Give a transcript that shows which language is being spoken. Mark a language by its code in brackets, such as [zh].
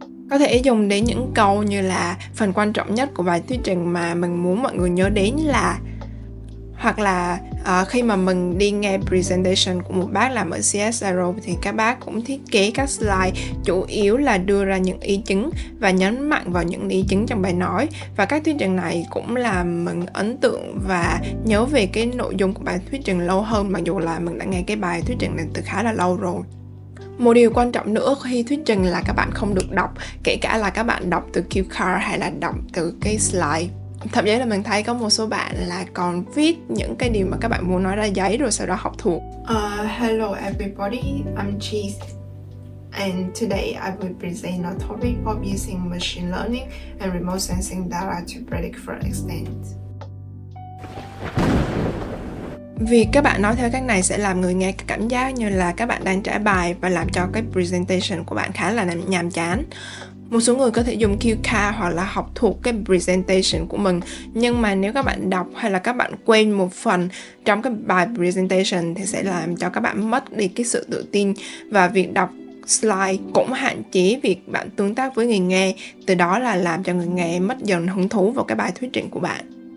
[vi] Có thể dùng đến những câu như là phần quan trọng nhất của bài thuyết trình mà mình muốn mọi người nhớ đến là, hoặc là khi mà mình đi nghe presentation của một bác làm ở CSIRO thì các bác cũng thiết kế các slide chủ yếu là đưa ra những ý chính và nhấn mạnh vào những ý chính trong bài nói, và các thuyết trình này cũng làm mình ấn tượng và nhớ về cái nội dung của bài thuyết trình lâu hơn, mặc dù là mình đã nghe cái bài thuyết trình này từ khá là lâu rồi. Một điều quan trọng nữa khi thuyết trình là các bạn không được đọc, kể cả là các bạn đọc từ cue card hay là đọc từ cái slide. Thậm chí là mình thấy có một số bạn là còn viết những cái điều mà các bạn muốn nói ra giấy rồi sau đó học thuộc. [en] Hello everybody, I'm Cheese. And today I will present a topic of using machine learning and remote sensing data to predict fraud extent. [vi] Việc các bạn nói theo cách này sẽ làm người nghe cảm giác như là các bạn đang trả bài và làm cho cái presentation của bạn khá là nhàm chán. Một số người có thể dùng cue card hoặc là học thuộc cái presentation của mình, nhưng mà nếu các bạn đọc hay là các bạn quên một phần trong cái bài presentation thì sẽ làm cho các bạn mất đi cái sự tự tin, và việc đọc slide cũng hạn chế việc bạn tương tác với người nghe, từ đó là làm cho người nghe mất dần hứng thú vào cái bài thuyết trình của bạn.